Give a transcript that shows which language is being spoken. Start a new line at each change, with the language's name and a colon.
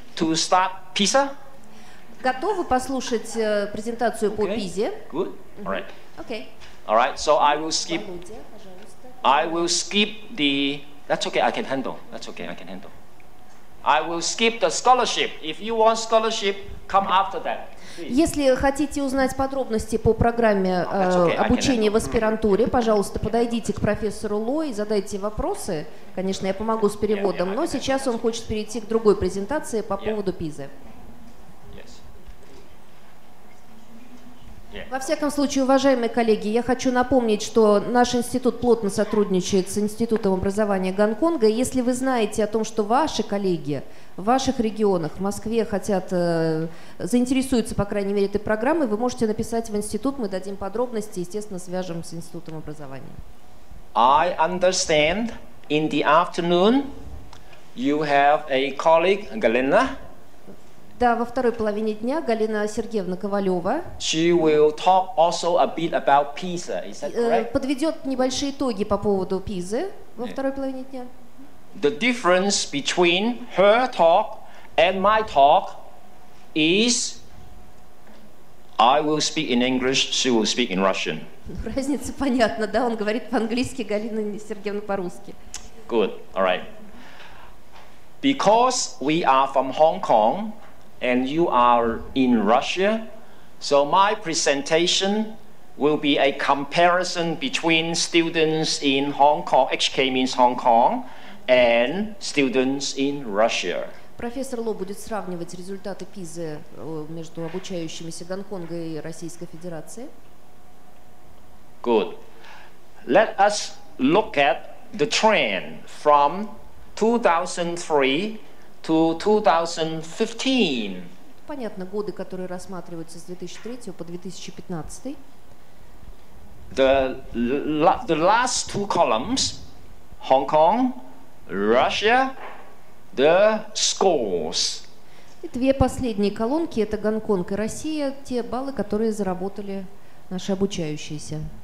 English: to start PISA?
Russian: Готовы послушать презентацию по ПИЗе?
English: Good. All right.
Russian: Окей.
English: All right. So I will skip.
Russian: Володя, пожалуйста.
English: I will skip the. That's okay. I can handle. That's okay. I can handle. I will skip the scholarship. If you want scholarship, come after that.
Russian: Если хотите узнать подробности по программе
English: okay,
Russian: обучения в аспирантуре, пожалуйста, подойдите к профессору Ло и задайте вопросы. Конечно, я помогу с переводом, но сейчас он хочет перейти к другой презентации по поводу ПИЗы. Во всяком случае, уважаемые коллеги, я хочу напомнить, что наш институт плотно сотрудничает с Институтом образования Гонконга. И если вы знаете о том, что ваши коллеги в ваших регионах, в Москве заинтересуются, по крайней мере, этой программой, вы можете написать в институт, мы дадим подробности, естественно, свяжем с Институтом образования.
English: I understand in the afternoon you have a colleague, Galina.
Russian: Да, во второй половине дня Галина Сергеевна Ковалева
English: She will talk also a bit about PISA. Is that correct?
Russian: подведет небольшие итоги по поводу ПИЗы во второй половине дня.
English: The difference between her talk and my talk is I will speak in English, she will speak in Russian.
Russian: Разница понятна, да? Он говорит по-английски, Галина Сергеевна по-русски.
English: Good, all right. Because we are from Hong Kong and you are in Russia, so my presentation will be a comparison between students in Hong Kong, HK means Hong Kong, and students in Russia.
Russian: Профессор Ло будет сравнивать результаты ПИЗы между обучающимися Гонконга и Российской Федерации.
English: Good. Let us look at the trend from 2003 to 2015.
Russian: Понятно, годы, которые рассматриваются с 2003 по 2015.
English: The last two columns, Hong Kong, Russia, the scores.
Russian: И две последние колонки – это Гонконг и Россия, те баллы, которые заработали наши обучающиеся.